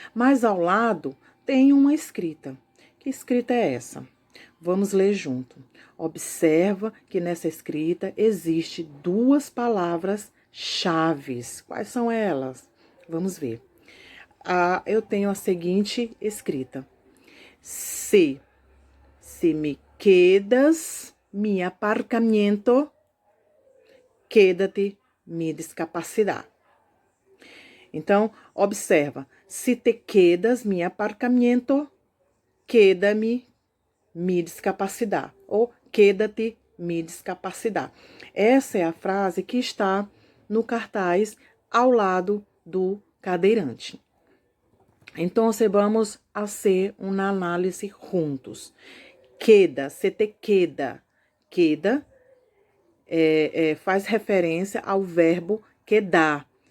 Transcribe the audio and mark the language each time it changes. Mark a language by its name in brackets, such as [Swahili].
[Portuguese] Mas ao lado tem uma escrita. Que escrita é essa? Vamos ler junto. Observa que nessa escrita existe duas palavras-chaves. Quais são elas? Vamos ver. Eu tenho a seguinte escrita. [Spanish] Se me quedas mi aparcamiento, quédate mi discapacidade. [Portuguese] Então, observa. [Spanish] Se te quedas mi aparcamiento, queda-me mi discapacidade. Ou quédate mi discapacidade. [Portuguese] Essa é a frase que está no cartaz ao lado do cadeirante. Então, vamos fazer uma análise juntos. Queda, se te queda. Queda faz referência ao verbo quedar.